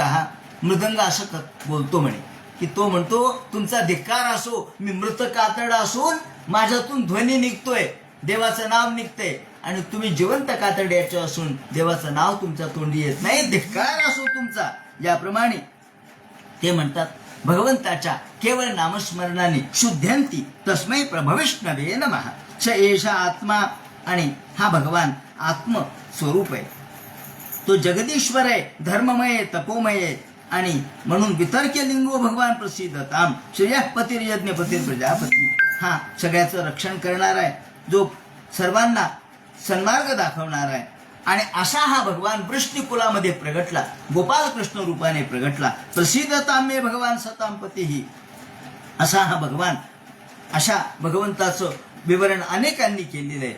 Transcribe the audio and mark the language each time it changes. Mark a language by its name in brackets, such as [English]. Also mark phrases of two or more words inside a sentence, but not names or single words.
[Marathi] हा मृदंग असं बोलतो म्हणे की तो म्हणतो तुमचा धिक्कार असो, मी मृत कातड असून माझ्यातून ध्वनी निघतोय, देवाचं नाव निघतंय, आणि तुम्ही जिवंत कातड्याचे असून देवाचं नाव तुमच्या तोंडी येत नाही, धिक्कार असो तुमचा. याप्रमाणे ते म्हणतात भगवंताच्या केवळ नामस्मरणाने [Sanskrit] शुद्ध्यंती तस्मै प्रभविष्णवे नमः. स एषा आत्मा, [Marathi] आणि हा भगवान आत्म स्वरूप आहे, तो जगदीश्वर आहे, धर्ममय तपोमय, आणि म्हणून [Sanskrit] वितर्क्य लिंगो भगवान प्रसिद्धताम श्रेयः पतिर्यज्ञ पतिर प्रजापती. [Marathi] हा सगळ्याचं रक्षण करणार आहे, जो सर्वांना सन्मार्ग दाखवणार आहे. आणि असा हा भगवान वृष्णी कुलामध्ये प्रगटला, गोपाल कृष्ण रूपाने प्रगटला. [Sanskrit] प्रसिद्धताम मे भगवान सतांपतीही, [Marathi] असा हा भगवान. [Sanskrit] अशा भगवंताचं विवरण अनेकांनी केलेलं आहे.